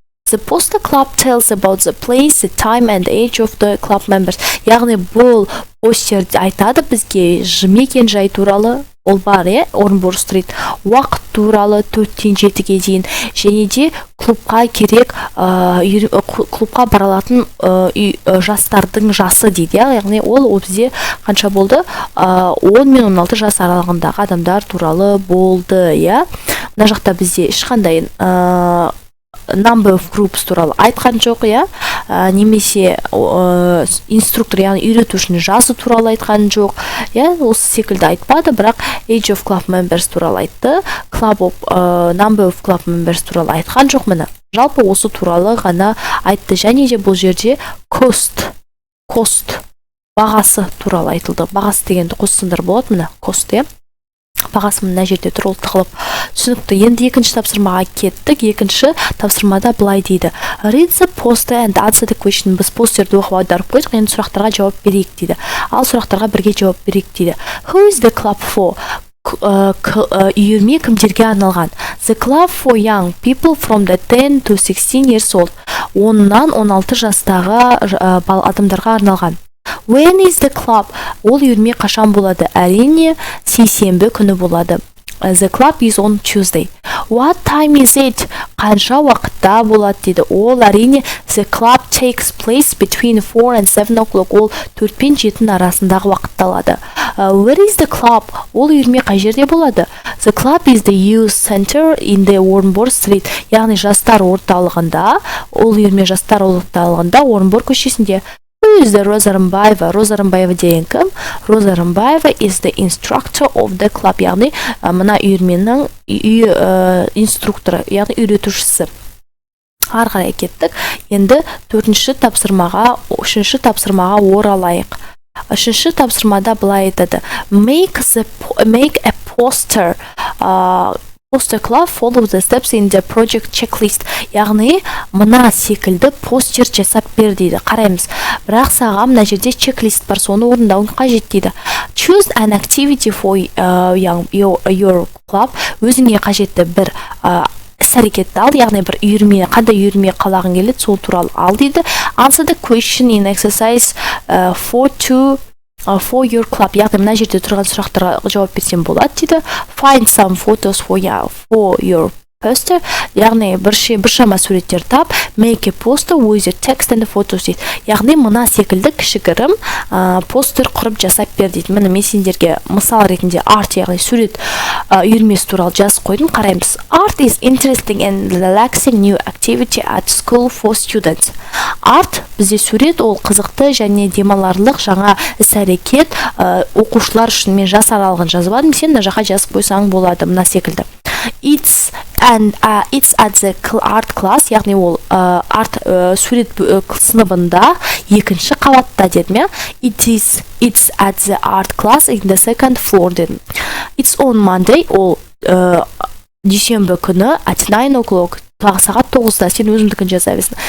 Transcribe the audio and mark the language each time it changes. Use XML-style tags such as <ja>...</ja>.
<en>The poster club tells about the place, the time and the age of the club members.</en> <kk>Яғни бұл постерде айтады бізге мекен жай туралы, ол бар, Орынбор Стрит, уақыт туралы 4-тен 7-ге дейін, және де клубқа керек, клубқа баралатын жастардың жасы дейді. Яғни ол бізде қанша болды? 10 мен 16 жас аралығындағы адамдар туралы болды. Мына жақта бізде ешқандай number of groups туралы айтқан жоқ, немесе инструктор, яғни үйретушінің жасы туралы айтқан жоқ, осы секілді айтпады, бірақ age of club members туралы айтты, number of club members туралы айтқан жоқ. Міне жалпы осы туралы ғана айтты, және де бұл жерде cost бағасы туралы айтылды. Бағасы дегенді қоссаңдар болады, міне cost, бағасы мына жерде тұр, ол тығылып түсінікті. Енді екінші тапсырмаға кеттік. Екінші тапсырмада былай дейді: Read the poster and answer the question. Біз постерді оқып аударып қойдық, енді сұрақтарға жауап берейік дейді. Ал сұрақтарға бірге жауап берейік дейді.</kk> <en>Who is the club for?</en> <kk>Үйірме кімдерге арналған?</kk> <en>The club for young people from the 10 to 16 years old.</en> <kk>10-нан 16 жастағы адамдарға арналған.</kk> <en>When is the club? Ол үйірме қашан болады?</en> <kk>Әрине, сейсенбі күні болады.</kk> <en>The club is on Tuesday. What time is it?</en> <kk>Қанша уақытта болады дейді.</kk> <en>Ол әрине the club takes place between 4 and 7 o'clock.</en> <kk>Ол 4 пен 7 арасындағы уақытта алады.</kk> <en>Where is the club?</en> <kk>Ол үйірме қай жерде болады?</kk> <en>The club is the youth center in the Орынбор Street.</en> <kk>Яғни жастар орталығында, ол үйірме жастар орталығында Орынбор көшесінде.</kk> <en>Who is the Роза Рымбаева?</en> <kk>Роза Рымбаева деген кім?</kk> <en>Роза Рымбаева is the instructor of the club.</en> <kk>Яғни мына үйірменің инструкторы, яғни үйретушісі. Ары қарай кеттік. Енді үшінші тапсырмаға оралайық. Үшінші тапсырмада былай айтады: Make a poster.</kk> <en>Poster club follow the steps in the project checklist. Яғни мына секілді постер жасап бер дейді. Қараймыз.</en> <kk>Бірақ саған мына жерде чек-лист бар, соны орындауың қажет дейді.</kk> <en>Choose an activity for your club.</en> <kk>Өзіңе қажетті бір іс-әрекетті ал, яғни бір үйірме, қандай үйірме қалағың келеді, сол туралы ал дейді.</kk> <en>Answer the question in exercise for your club.</en> <kk>Яғни мына жерде тұрған сұрақтарға жауап берсем болады дейді.</kk> <en>Find some photos for your poster.</en> <kk>Яғни біршама суреттер тап.</kk> <en>Make a poster with your text and the photos дейді.</en> <kk>Яғни мына секілді кішігірім постер құрып жасап бер дейді. Міне мен сендерге мысал ретінде арт, яғни сурет үйірмесі туралы жазып қойдым. Қараймыз.</kk> <en>Art is interesting and relaxing new activity at school for students.</en> <kk>Арт бізде сурет, ол қызықты және демаларлық жаңа іс-әрекет оқушылар үшін. Мен жас аралығын жазып алдым, сен мына жаққа жазып қойсаң болады, мына секілді. It's at the art class, яғни ол арт сурет сыныбында екінші қабатта дедім, я?</kk> <en>It's at the art class in the second floor дедім.</en> <kk>It's on Monday, ол дүйсенбі күні at 9 o'clock, тағы сағат 9-да, сен өзімдікін жаза берсін.</kk>